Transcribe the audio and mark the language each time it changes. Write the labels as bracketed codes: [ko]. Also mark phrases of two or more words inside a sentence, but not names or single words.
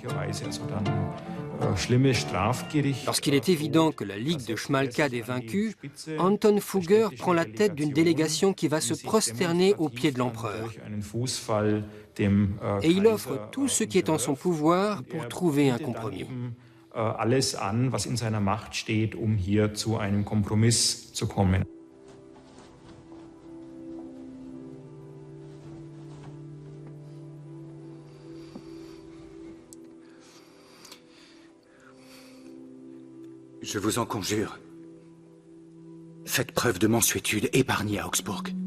[fr] Lorsqu'il est évident que la Ligue de Schmalkald est vaincue, Anton Fugger prend la tête d'une délégation qui va se prosterner aux pieds de l'empereur. Et il offre tout ce qui est en son pouvoir pour trouver un compromis. [de] Alles an, was in seiner Macht steht, hier zu einem Kompromiss zu kommen. [fr] Je vous en conjure, faites preuve de mansuétude, épargnez Augsbourg.